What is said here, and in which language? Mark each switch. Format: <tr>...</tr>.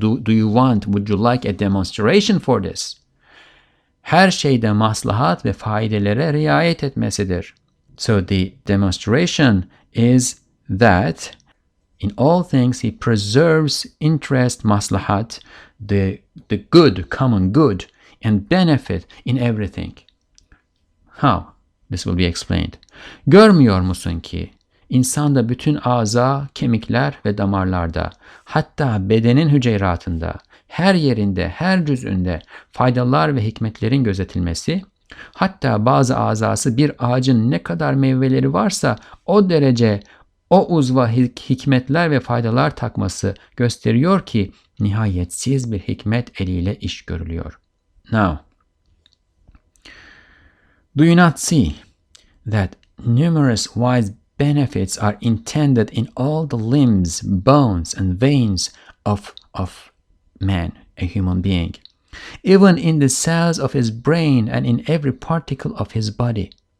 <en>Would you like a demonstration for this?</en> <tr>Her şeyde maslahat ve faydelere riayet etmesidir.</tr> <en>So the demonstration is that in all things he preserves interest, maslahat, the good, common good, and benefit in everything. How? This will be explained.</en> <tr>Görmüyor musun ki insanda bütün aza, kemikler ve damarlarda, hatta bedenin hücreratında, her yerinde, her cüz'ünde faydalar ve hikmetlerin gözetilmesi, hatta bazı azası bir ağacın ne kadar meyveleri varsa o derece o uzva hikmetler ve faydalar takması gösteriyor ki nihayetsiz bir hikmet eliyle iş görülüyor.</tr> <en>Now, do you not see that numerous wise benefits are intended in all the limbs, bones, and veins of man, a human being, even in the cells of his brain and in every particle of his body?</en>